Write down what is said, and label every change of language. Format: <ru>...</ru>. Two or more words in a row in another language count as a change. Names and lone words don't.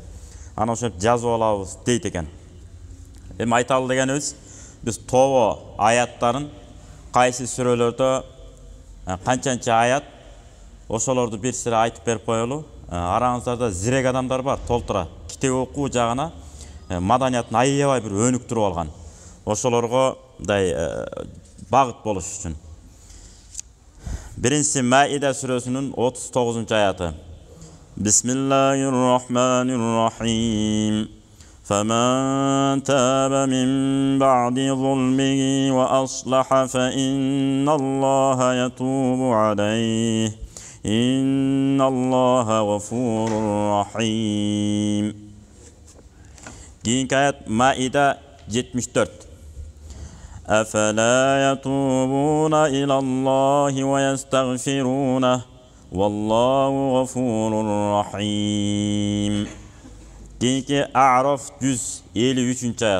<ky>Ана ошентип жазып алабыз дейт экен. Эми айталы дегенибиз, биз тобо аяттарын кайсы сүрөлөрдө канчанча аят ошолорду бир сыра айтып берип коелу. Араңыздарда зирек адамдар бар, толтура. Китеп окуу жагына маданиятын аябай бир өнүктүрүп алган. Ошолорго мындай багыт болуш үчүн. Биринчиси Маида сүрөсүнүн 39-аяты.</ky> <ar>بسم الله الرحمن الرحيم. فمن تاب من بعد ظلمه وأصلح فإن الله يتوب عليه إن الله غفور رحيم.</ar> <ky>Кийинки аят Маида 74.</ky> <ar>أفلا يتوبون إلى الله ويستغفرونه والله غفور رحيم.</ar> <ky>Кийинки Аъраф 153 аят.</ky>